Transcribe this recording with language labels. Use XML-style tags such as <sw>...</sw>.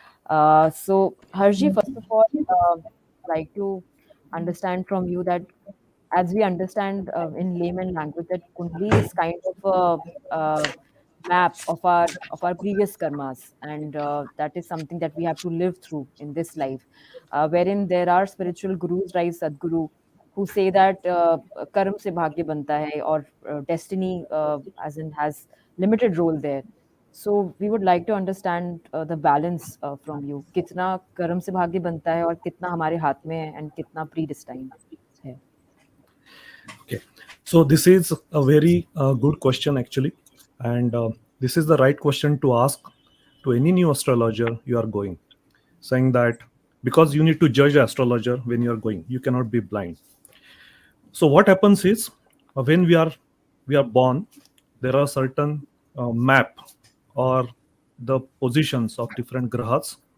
<en>So, Harshi, first of all, like to understand from you that as we understand in layman language that Kundli is kind of a map of our previous karmas, and that is something that we have to live through in this life, wherein there are spiritual gurus like Sadguru who say that</en> <hi>karm se bhagya banta hai,</hi> <en>or destiny as in has limited role there. So we would like to understand the balance from you.</en> <hi>कितना कर्म से भाग्य बनता है और कितना हमारे हाथ में है and कितना predestined है.</hi> <en>Okay. So this is a very good question actually, and this is the right question to ask to any new astrologer you are going, saying that because you need to judge astrologer when you are going, you cannot be blind. So what happens is when we are born, there are certain map or the positions of different grahas.</en>